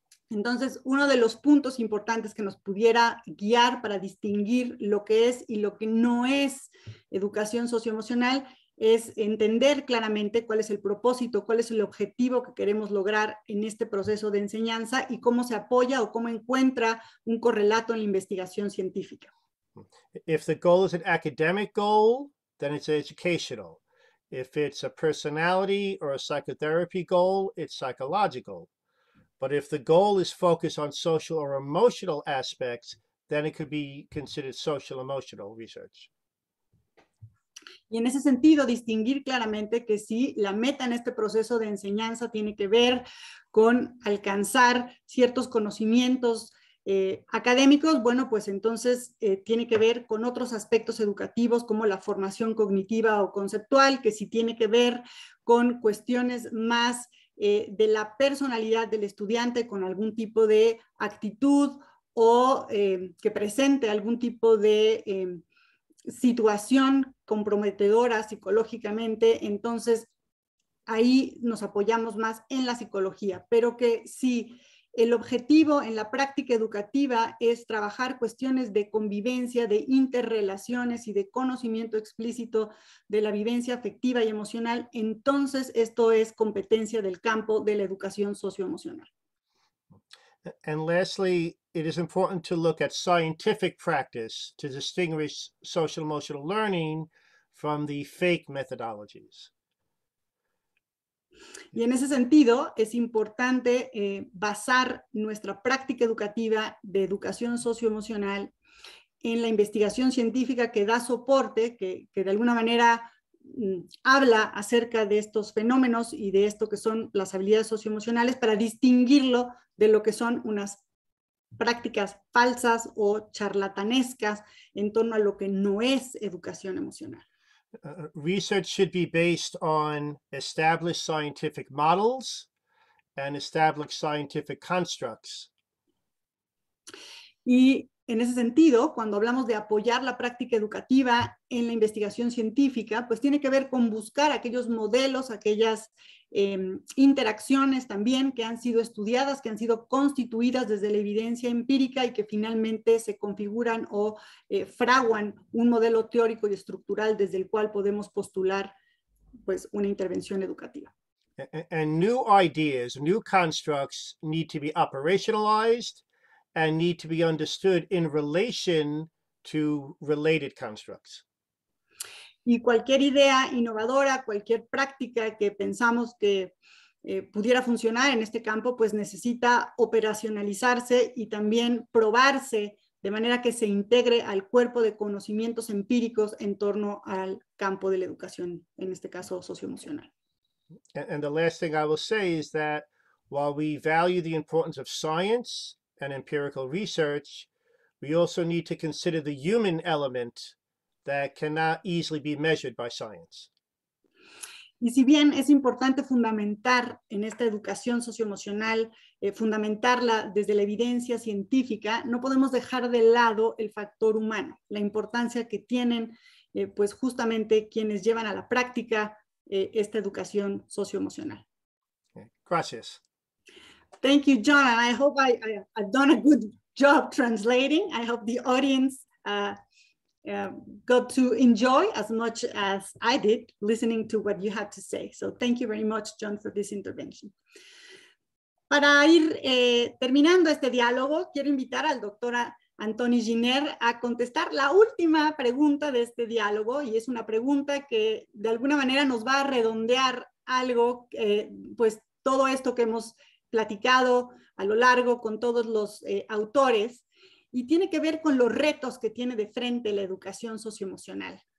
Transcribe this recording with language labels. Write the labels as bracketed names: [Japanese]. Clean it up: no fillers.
[Spanish] Entonces, uno de los puntos importantes que nos pudiera guiar para distinguir lo que es y lo que no es educación socioemocional es entender claramente cuál es el propósito, cuál es el objetivo que queremos lograr en este proceso de enseñanza y cómo se apoya o cómo encuentra un correlato en la investigación científica. [English] If the goal is an academic goal, then it's educational. If it's a personality or a psychotherapy goal, it's psychological. But if the goal is focused on social or emotional aspects, then it could be considered social emotional research. [Spanish] Y en ese sentido, distinguir claramente que si la meta en este proceso de enseñanza tiene que ver con alcanzar ciertos conocimientos académicos, bueno, pues entonces tiene que ver con otros aspectos educativos como la formación cognitiva o conceptual, que si tiene que ver con cuestiones más de la personalidad del estudiante con algún tipo de actitud o que presente algún tipo de situación comprometedora psicológicamente, entonces ahí nos apoyamos más en la psicología, pero que si el objetivo en la práctica educativa es trabajar cuestiones de convivencia, de interrelaciones y de conocimiento explícito de la vivencia afectiva y emocional, entonces esto es competencia del campo de la educación socioemocional. [English] And lastly, it is important to look at scientific practice to distinguish social emotional learning from the fake methodologies. [Spanish] Y en ese sentido, es importante basar nuestra práctica educativa de educación socioemocional en la investigación científica que da soporte, que de alguna manera habla acerca de estos fenómenos y de esto que son las habilidades socioemocionales para distinguirlo de lo que son unas prácticas falsas o charlatanescas en torno a lo que no es educación emocional. [English] Research should be based on established scientific models and established scientific constructs. [Spanish] Y en ese sentido, cuando hablamos de apoyar la práctica educativa en la investigación científica, pues tiene que ver con buscar aquellos modelos, aquellas interacciones también que han sido estudiadas, que han sido constituidas desde la evidencia empírica y que finalmente se configuran o fraguan un modelo teórico y estructural desde el cual podemos postular pues, una intervención educativa. [English] And new ideas, new constructs need to be operationalized and need to be understood in relation to related constructs. [Spanish] Y cualquier idea innovadora, cualquier práctica que pensamos que pudiera funcionar en este campo, pues necesita operacionalizarse y también probarse de manera que se integre al cuerpo de conocimientos empíricos en torno al campo de la educación, en este caso socioemocional. [English] And the last thing I will say is that while we value the importance of science and empirical research, we also need to consider the human element that cannot easily be measured by science. [Spanish] Y si bien es importante fundamentar en esta educación socioemocional, fundamentarla desde la evidencia científica, no podemos dejar de lado el factor humano, la importancia que tienen pues justamente quienes llevan a la práctica esta educación socioemocional. Gracias. [English] Thank you, John. And I hope I've done a good job translating. I hope the audience got to enjoy as much as I did listening to what you had to say. So thank you very much, John, for this intervention. [Spanish] Para ir terminando este diálogo, quiero invitar al doctor Antoni Giner a contestar la última pregunta de este diálogo, y es una pregunta que de alguna manera nos va a redondear algo, pues todo esto que hemos platicado a lo largo con todos los autores, y tiene que ver con los retos que tiene de frente la educación socioemocional.